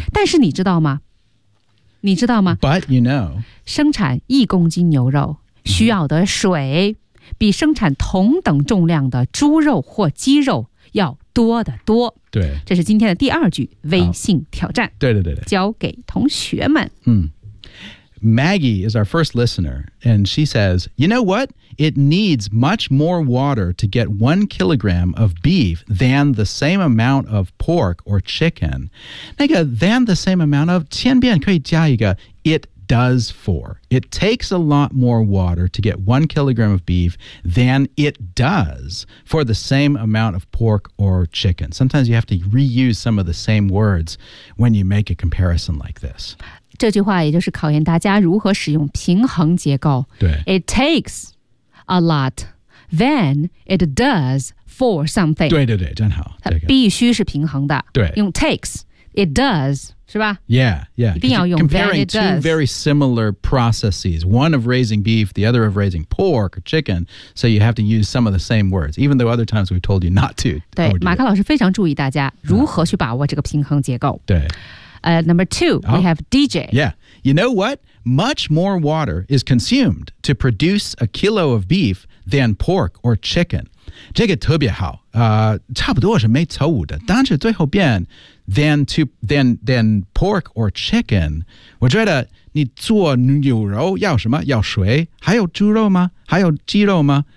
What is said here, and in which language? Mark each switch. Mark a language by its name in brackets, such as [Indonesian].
[Chinese] 但是你知道吗你知道吗 [English] But you know [Chinese] 生产一公斤牛肉需要的水、嗯、比生产同等重量的猪肉或鸡肉要多得多对这是今天的第二句微信挑战对对对对交给同学们 [English] 嗯Maggie is our first listener, and she says, you know what? It needs much more water to get 1 kilogram of beef than the same amount of pork or chicken. [Chinese] 那个 [English] than the same amount of, [Chinese] 千遍可以加一个 [English] it does for. It takes a lot more water to get 1 kilogram of beef than it does for the same amount of pork or chicken. Sometimes you have to reuse some of the same words when you make a comparison like this. [Chinese] 这句话也就是考验大家如何使用平衡结构。对 [English] ，It takes a lot, then it does for something. [Chinese] 对对对，真好。它必须是平衡的。对，用 takes, [English] it does [Chinese] 是吧 [English] ？Yeah, yeah. [Chinese] 一定要用 [English] then it does. Comparing two very similar processes, one of raising beef, the other of raising pork or chicken, so you have to use some of the same words, even though other times we've told you not to. [Chinese] 对，马克老师非常注意大家如何去把握这个平衡结构。对。 [English] Number two, we have DJ. Yeah. You know what? Much more water is consumed to produce 1 kilo of beef than pork or chicken. [Chinese] 这个特别好。差不多是没错误的。但是最后边 [English] than pork or chicken, [Chinese] 我觉得你做牛肉要什么？要水？还有猪肉吗？还有鸡肉吗？